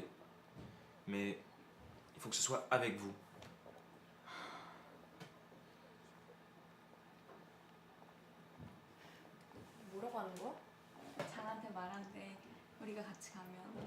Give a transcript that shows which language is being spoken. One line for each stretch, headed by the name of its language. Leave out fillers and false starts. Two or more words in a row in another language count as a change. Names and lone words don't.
French: Mais il faut que ce soit avec vous.
Korean: 뭐라고 하는 거야? 장한테 말한대. 우리가 같이 가면.